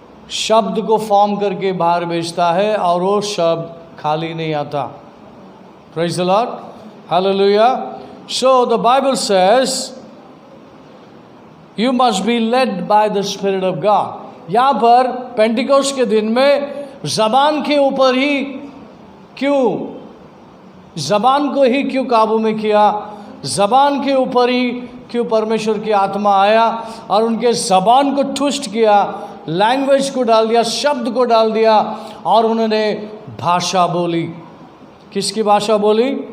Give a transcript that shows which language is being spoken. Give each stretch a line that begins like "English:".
Hindi: शब्द को फॉर्म करके बाहर भेजता है और वो शब्द खाली नहीं आता।
English: Praise the Lord. Hallelujah. So the Bible says, you must be led by the Spirit of God.
Hindi: यहाँ पर पेंटिकोस्ट के दिन में ज़बान के ऊपर ही क्यों, ज़बान को ही क्यों काबू में किया, ज़बान के ऊपर ही क्यों परमेश्वर की आत्मा आया और उनके ज़बान को ट्विस्ट किया, लैंग्वेज को डाल दिया, शब्द को डाल दिया और उन्होंने भाषा बोली। किसकी भाषा बोली?